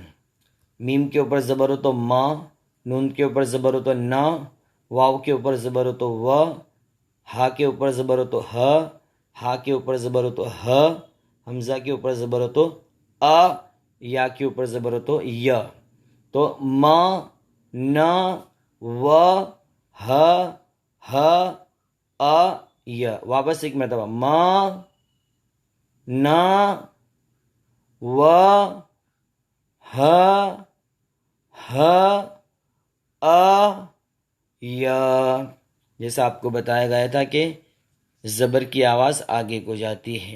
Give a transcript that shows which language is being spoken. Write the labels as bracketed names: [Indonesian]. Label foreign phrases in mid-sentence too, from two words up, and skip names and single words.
[Urdu] میم کے اوپر زبر ہو تو ما، نون کے اوپر زبر ہو تو نا، واو کے اوپر زبر ہو تو و، ہا کے اوپر زبر ہو تو ہ، ہا کے اوپر زبر ہو تو ہ، حمزہ کے اوپر زبر ہو تو ا، یا کے اوپر زبر ہو تو ی. تو ما، نا، و، ہ، ا، ی. واپس ایک مرتبہ ما، نا، و، ہ، ا، یا. جیسا آپ کو بتایا گیا تھا کہ زبر کی آواز آگے کو جاتی ہے.